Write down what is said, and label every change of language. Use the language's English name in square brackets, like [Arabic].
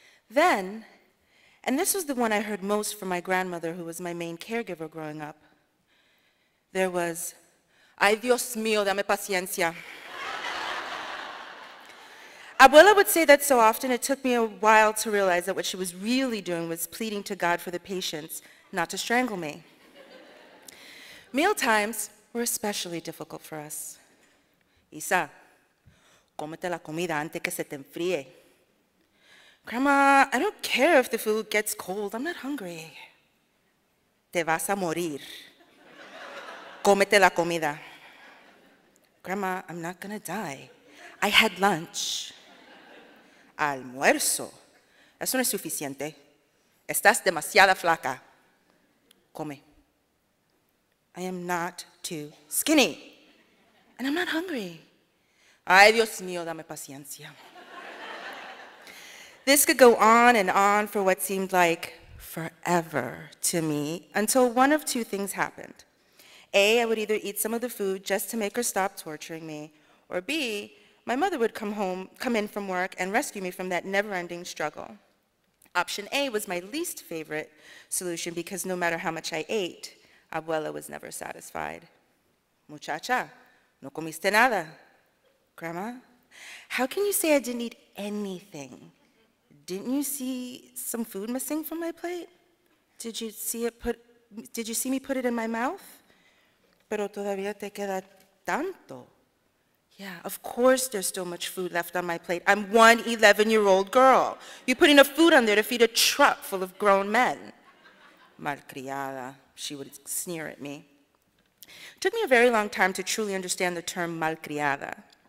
[English] Then, and this was the one I heard most from my grandmother, who was my main caregiver growing up, there was, [Spanish] ay Dios mío, dame paciencia. [English] Abuela would say that so often it took me a while to realize that what she was really doing was pleading to God for the patience not to strangle me. Mealtimes were especially difficult for us. [Spanish] Isa, cómete la comida antes que se te enfríe. [English] Grandma, I don't care if the food gets cold. I'm not hungry. [Spanish] Te vas a morir. Cómete la comida. [English] Grandma, I'm not gonna die. I had lunch. Almuerzo. [Spanish] Eso no es suficiente. Estás demasiada flaca. Come. [English] I am not too skinny. And I'm not hungry. [Spanish] Ay, Dios mío, dame paciencia. [English] This could go on and on for what seemed like forever to me until one of two things happened. A, I would either eat some of the food just to make her stop torturing me, or B, my mother would come in from work and rescue me from that never-ending struggle. Option A was my least favorite solution because no matter how much I ate, Abuela was never satisfied. [Spanish] Muchacha, no comiste nada. [English] Grandma, how can you say I didn't eat anything? Didn't you see some food missing from my plate? Did you see me put it in my mouth? [Spanish] Pero todavía te queda tanto. [English] Yeah, of course there's still much food left on my plate. I'm one 11-year-old girl. You put enough food on there to feed a truck full of grown men. Malcriada, she would sneer at me. It took me a very long time to truly understand the term malcriada.